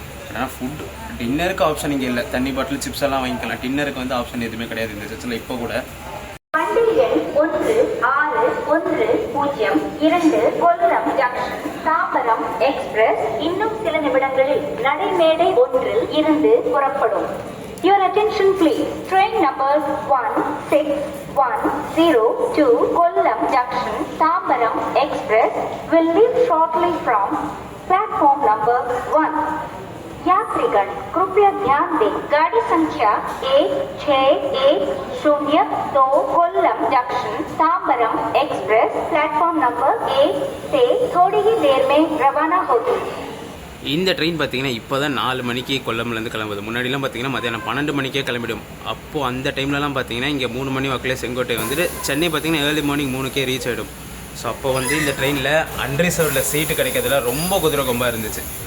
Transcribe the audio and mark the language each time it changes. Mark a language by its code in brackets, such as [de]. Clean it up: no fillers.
[ta] But ஆனால் food டின்னருக்கு option இங்கே இல்லை. தண்ணி பாட்டில் சிப்ஸ் எல்லாம் வாங்கிக்கலாம். டின்னருக்கு வந்து ஆப்ஷன் எதுவுமே கிடையாது இந்த சர்ச்சில் இப்போ கூட. வண்டி எண் 1610 கொல்லம் ஜங்ஷன் தாம்பரம் எக்ஸ்பிரஸ் இன்னும் சில நிமிடங்களில் நடைமேடை 1 இருந்து புறப்படும். [en] Your attention please. Train numbers 1610 Kollam Junction Tambaram Express will leave shortly from platform number 1. [hi] यात्रीगण कृपया ध्यान दें, गाड़ी संख्या 1610 Kollam junction Tambaram express platform number 1 से थोड़ी ही देर में रवाना होगी. [ta] இந்த ட்ரெயின் பார்த்தீங்கன்னா இப்போ தான் 4 மணிக்கு கொல்லம்லேருந்து கிளம்புது. முன்னாடிலாம் பார்த்தீங்கன்னா மதியானம் 12 மணிக்கே கிளம்பிடும். அப்போது அந்த டைம்லலாம் பார்த்தீங்கன்னா இங்கே 3 மணி வாக்கில் செங்கோட்டை வந்துட்டு சென்னை பார்த்தீங்கன்னா ஏர்லி மார்னிங் 3க்கே ரீச் ஆகிடும். ஸோ அப்போ வந்து இந்த ட்ரெயினில் அன்ரிசர்வ்டில் சீட்டு கிடைக்கிறதுல ரொம்ப குதிரை கொம்பாக இருந்துச்சு.